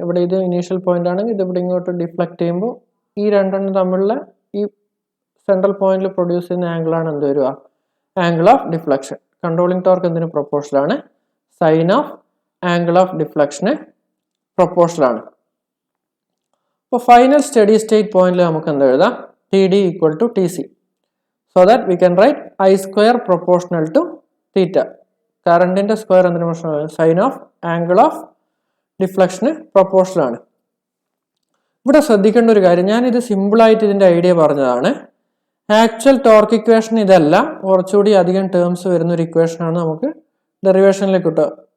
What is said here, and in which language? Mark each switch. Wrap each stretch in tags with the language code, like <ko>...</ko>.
<ml>ഇവിടെ ഇത് initial point ആണെങ്കിൽ ഇത് ഇവിടെ ഇങ്ങോട്ട് ഡിഫ്ലക്ട് ചെയ്യുമ്പോൾ ഈ രണ്ടെണ്ണം തമ്മിലുള്ള ഈ സെൻട്രൽ പോയിന്റിൽ പ്രൊഡ്യൂസ് ചെയ്യുന്ന ആംഗിൾ ആണ് എന്ത് വരിക? Angle of deflection. Controlling torque എന്തിന് പ്രൊപ്പോർഷണൽ ആണ്? Sign of angle of ഡിഫ്ലക്ഷന് proportional ആണ്. അപ്പോൾ ഫൈനൽ സ്റ്റഡി സ്റ്റേറ്റ് പോയിന്റിൽ നമുക്ക് എന്ത് എഴുതാം?</ml> <en>TD equal to TC. So that we can write I square proportional to theta.</en> <ml>കറണ്ടിന്റെ സ്ക്വയർ എന്തിനു proportional? Sign of angle of ഡിഫ്ലക്ഷന് proportional ആണ്. ഇവിടെ ശ്രദ്ധിക്കേണ്ട ഒരു കാര്യം, ഞാൻ ഇത് സിമ്പിൾ ആയിട്ട് ഇതിന്റെ ഐഡിയ പറഞ്ഞതാണ്. ആക്ച്വൽ ടോർക്ക് ഇക്വേഷൻ ഇതല്ല, കുറച്ചുകൂടി അധികം ടേംസ് വരുന്ന ഒരു ഇക്വേഷൻ ആണ് നമുക്ക് ഡെറിവേഷനിലേക്ക് കിട്ടുക.</ml>